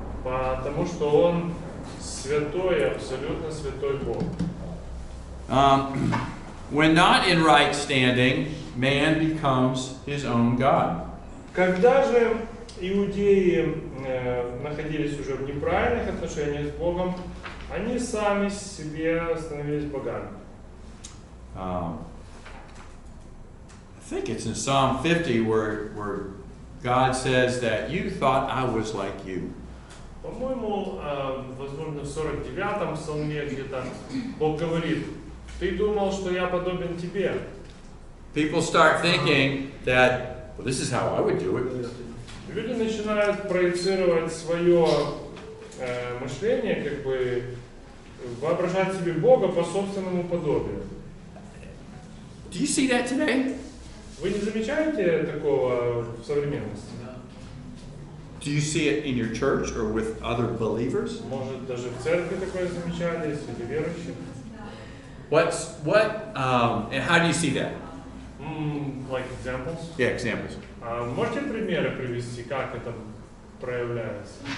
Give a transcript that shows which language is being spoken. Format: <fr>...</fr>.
<ru>Потому что Он святой, абсолютно святой Бог.</ru> <en>When not in right standing, man becomes his own God.</en> <ru>Когда же иудеи находились уже в неправильных отношениях с Богом, они сами себе становились богами.</ru> <en>I think it's in Psalm 50 where God says that you thought I was like you.</en> <ru>По-моему, возможно, в 49-м псалме где-то Бог говорит: «Ты думал, что я подобен тебе».</ru> <en>People start thinking that, well, this is how I would do it.</en> <ru>Люди начинают проецировать свое мышление, как бы воображать себе Бога по собственному подобию.</ru> <en>Do you see that today?</en> <ru>Вы не замечаете такого в современности?</ru> <en>Do you see it in your church or with other believers?</en> <ru>Может, даже в церкви такое замечали, среди верующих?</ru> <en>And how do you see that? Like examples? Yeah, examples.</en> <ru>Можете примеры привести, как это проявляется?</ru>